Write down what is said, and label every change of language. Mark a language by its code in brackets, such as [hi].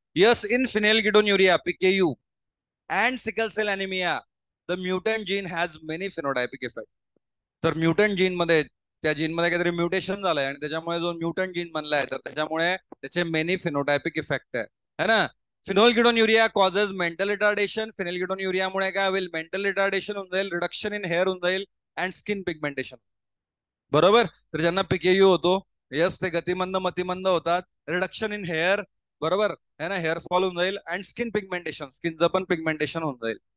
[en] Yes, in phenylketonuria PKU and sickle cell anaemia the mutant gene has many phenotypic effect. [mr] तर mutant gene मध्ये, त्या gene मध्ये काहीतरी mutation झालंय, आणि त्याच्यामुळे जो म्युटंट जीन बनलाय, तर त्याच्यामुळे त्याचे मेनी फिनोटायपिक इफेक्ट आहे, है ना. [en] Phenylketonuria causes mental retardation. [mr] फिनोल्किडोन्युरियामुळे काय होईल? मेंटल रिटार्डेशन होऊन जाईल, [en] reduction in hair [mr] होऊन जाईल, [en] And skin pigmentation. [mr] बरोबर, तर ज्यांना पीकेयू होतो, यस, ते गतिमंद मतिमंद होतात, [en] reduction in hair, [mr] बरोबर है ना, हेअर फॉल होऊन जाईल, [en] and skin pigmentation, [mr] स्किनचं पण पिगमेंटेशन होऊन जाईल.